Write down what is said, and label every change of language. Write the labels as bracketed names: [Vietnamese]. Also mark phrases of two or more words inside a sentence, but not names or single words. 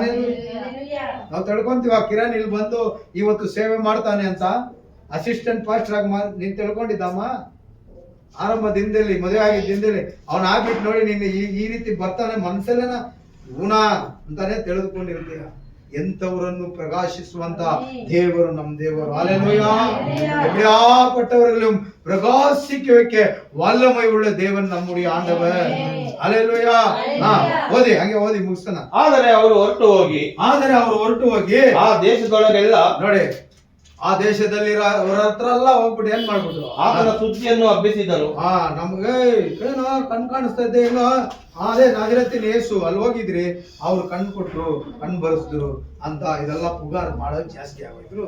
[Kannada] ನಾವು ತಿಳ್ಕೊಂತೀವ, ಕಿರಣ್ ಇಲ್ಲಿ ಬಂದು ಇವತ್ತು ಸೇವೆ ಮಾಡ್ತಾನೆ ಅಂತ [English] assistant pastor [Kannada] ಆಗಿ ನೀನ್ ತಿಳ್ಕೊಂಡಿದ್ದಮ್ಮ. ಆರಂಭದಿಂದಲೇ, ಮದುವೆ ಆಗಿದ್ದಿಂದಲೇ ಅವನ್ ಆಗ್ಬಿಟ್ಟು ನೋಡಿ ನಿನ್ನ ಈ ರೀತಿ ಬರ್ತಾನೆ ಮನಸ್ಸಲ್ಲೇನ ಗುಣ ಅಂತಾನೆ ತಿಳಿದುಕೊಂಡಿರ್ತೀಯ. ಎಂತವರನ್ನು ಪ್ರಕಾಶಿಸುವಂತ ದೇವರು ನಮ್ಮ ದೇವರು. ಹಲ್ಲೆಲೂಯಾ. [Tamil] எப்படியாப்பட்டவர்களும் பிரகாசிக்க வல்லமை உள்ள தேவன் நம்முடைய ஆண்டவர். [Kannada] ಹಲ್ಲೆಲೂಯಾ. ಓದಿ, ಹಂಗೆ ಓದಿ ಮುಗಿಸ್ತಾನ. ಆದರೆ ಅವರು ಹೊರಟು ಹೋಗಿ ಆ ದೇಶದೊಳಗೆಲ್ಲ ನೋಡಿ, ಆ ದೇಶದಲ್ಲಿ ಅವರ ಹತ್ರ ಎಲ್ಲ ಹೋಗ್ಬಿಟ್ಟು ಏನ್ ಮಾಡ್ಬಿಟ್ರು, ಆತನ ಸುದ್ದಿಯನ್ನು ಹಬ್ಬಿಸಿದರು. ನಮ್ಗೆ ಏನೋ ಕಣ್ ಕಾಣಿಸ್ತಾ ಇದ್ದೆ, ಏನೋ ಅದೇ ನಾಜಿರತ್ತಿನ ಯೇಸು ಅಲ್ಲಿ ಹೋಗಿದ್ರಿ, ಅವ್ರು ಕಣ್ ಕೊಟ್ರು, ಕಣ್ ಬರೆಸಿದ್ರು ಅಂತ ಇದೆಲ್ಲ ಪುಗಾರ್ ಮಾಡೋದು ಜಾಸ್ತಿ ಆಗೋಯ್ತು.